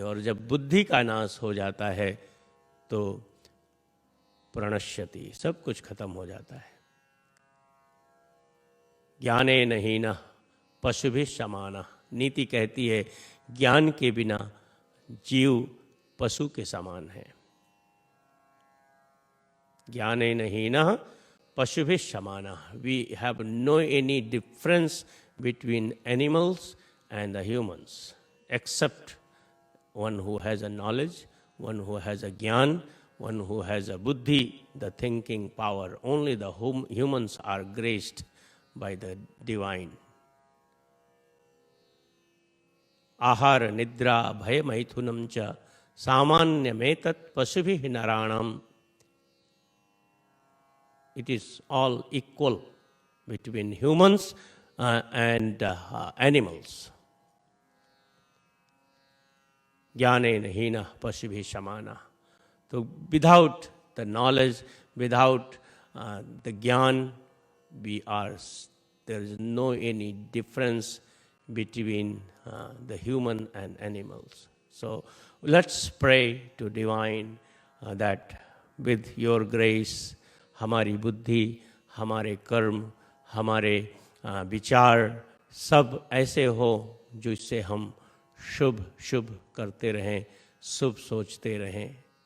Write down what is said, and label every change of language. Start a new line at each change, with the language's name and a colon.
Hindi: और जब बुद्धि का नाश हो जाता है तो प्रणश्यति, सब कुछ खत्म हो जाता है.
Sanskrit: ज्ञाने नहीं न पशु भी समाना.
Hindi: नीति कहती है ज्ञान के बिना जीव पशु के समान है।
Sanskrit: ज्ञानेन हीनः पशुभिः समानः।
English: We have no any difference between animals and the humans except one who has a knowledge, one who has a gyan, one who has a buddhi, the thinking power. Only the humans are graced by the divine.
Sanskrit: आहार निद्रा भय मैथुनम च सामान्यमेतत् पशुभिः नराणाम.
English: It is all equal between humans and animals.
Sanskrit: ज्ञानेन हीनः पशुभिः समानः.
English: तो without the knowledge, without the ज्ञान, we are, there is no any difference between the human and animals. So let's pray to divine that with your grace
Hindi: हमारी बुद्धि, हमारे कर्म, हमारे विचार सब ऐसे हो जिससे हम शुभ शुभ करते रहें, शुभ सोचते रहें.